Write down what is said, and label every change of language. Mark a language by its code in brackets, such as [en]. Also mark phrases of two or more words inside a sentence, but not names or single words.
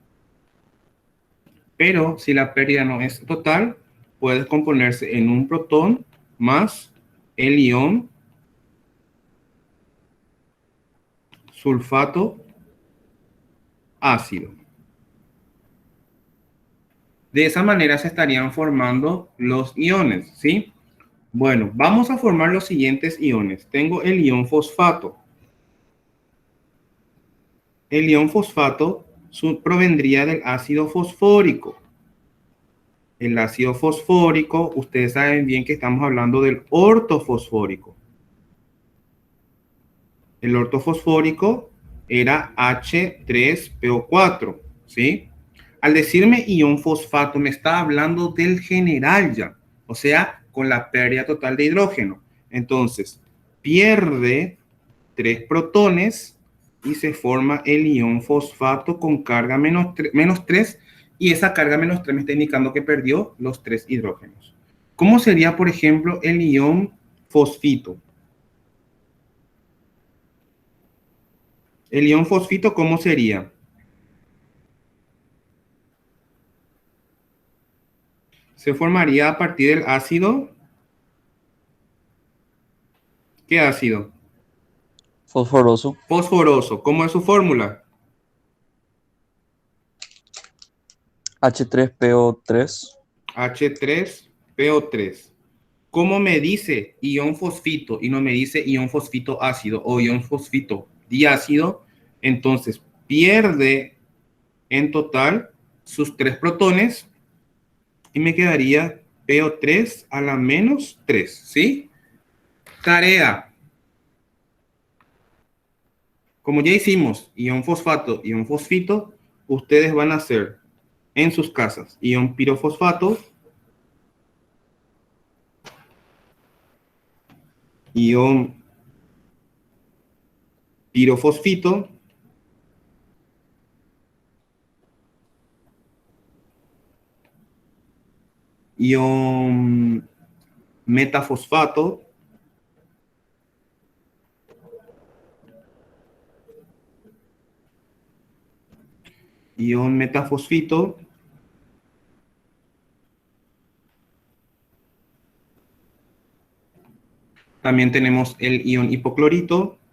[es] Pero si la pérdida no es total, puede descomponerse en un protón más el ion sulfato ácido. De esa manera se estarían formando los iones, ¿sí? Bueno, vamos a formar los siguientes iones. Tengo el ion fosfato. El ion fosfato provendría del ácido fosfórico. El ácido fosfórico, ustedes saben bien que estamos hablando del ortofosfórico. El ortofosfórico era H3PO4, ¿sí? Al decirme ion fosfato, me está hablando del general ya, o sea, con la pérdida total de hidrógeno. Entonces, pierde 3 protones y se forma el ion fosfato con carga menos 3, y esa carga menos 3 me está indicando que perdió los 3 hidrógenos. ¿Cómo sería, por ejemplo, el ion fosfito? El ion fosfito, ¿cómo sería? Se formaría a partir del ácido. ¿Qué ácido? Fosforoso. Fosforoso. ¿Cómo es su fórmula? H3PO3. H3PO3. ¿Cómo me dice ion fosfito y no me dice ion fosfito ácido o ion fosfito diácido? Entonces pierde en total sus 3 protones y me quedaría PO3 a la menos 3, ¿sí? Tarea. Como ya hicimos ion fosfato, ion fosfito, ustedes van a hacer en sus casas ion pirofosfato, ion pirofosfito, ion metafosfato, ion metafosfito, también tenemos el ion hipoclorito,